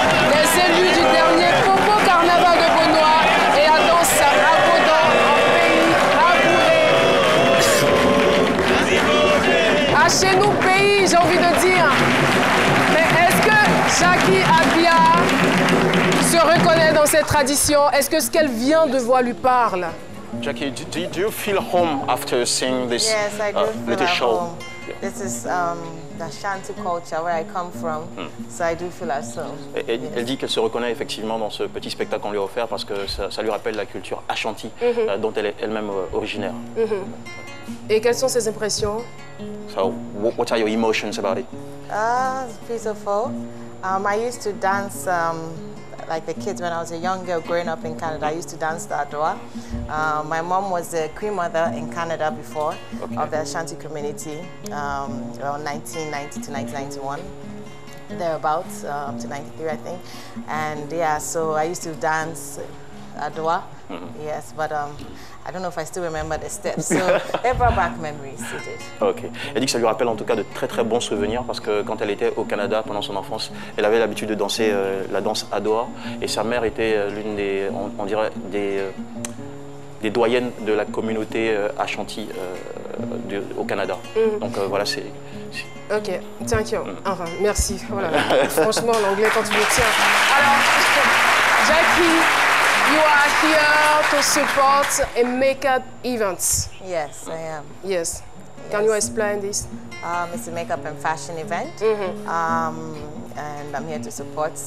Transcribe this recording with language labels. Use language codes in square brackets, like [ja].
[fr] Les élus du dernier Popo Carnaval de Beaunois et la danse à Baudon en pays aboulé. À chez nous, pays, j'ai envie de dire. Mais est-ce que Jackie Appiah se reconnaît dans cette tradition? Est-ce que ce qu'elle vient de voir lui parle? [en] Jackie, do you feel home after seeing this Yes, I do feel little at show? home. This is the Shanti culture where I come from, so I do feel at home. [fr] Elle dit qu'elle se reconnaît effectivement dans ce petit spectacle qu'on lui a offert parce que ça lui rappelle la culture Ashanti dont elle est elle-même originaire. Et quelles sont ses impressions? [en] So, what are your emotions about it? It's beautiful. I used to dance like the kids when I was a young girl growing up in Canada. I used to dance the Adoa. My mom was the queen mother in Canada before of the Ashanti community, around 1990 to 1991. Thereabouts, up to 93, I think. And yeah, so I used to dance Adoa. Yes, but I don't know if I still remember the steps. So it brought back memories, it did. Ok. [fr] Elle dit que ça lui rappelle en tout cas de très très bons souvenirs parce que quand elle était au Canada pendant son enfance, elle avait l'habitude de danser la danse Adoa et sa mère était l'une des, on dirait, des doyennes de la communauté Ashanti au Canada. Donc voilà, c'est... [en] Ok, thank you. [fr] Enfin, merci. Oh là là. Franchement, l'anglais quand tu le tiens. [en] Alors, Jackie, you are here to support a makeup event. Yes, I am. Yes. Can you explain this? It's a makeup and fashion event, and I'm here to support.